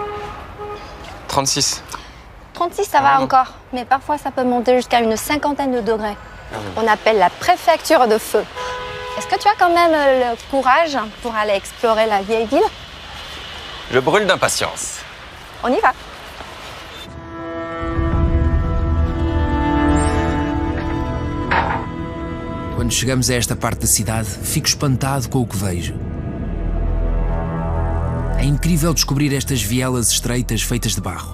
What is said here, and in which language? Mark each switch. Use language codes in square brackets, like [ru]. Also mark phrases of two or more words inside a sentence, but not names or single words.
[fr] 36. 36, ça va encore, mais parfois ça peut monter jusqu'à une 50aine de degrés. On appelle la préfecture de feu. Est-ce que tu as quand même le courage pour aller explorer la vieille ville? Je brûle d'impatience. On y va. [pt] Quando chegamos a esta parte da cidade, fico espantado com o que vejo. É incrível descobrir estas vielas estreitas feitas de barro.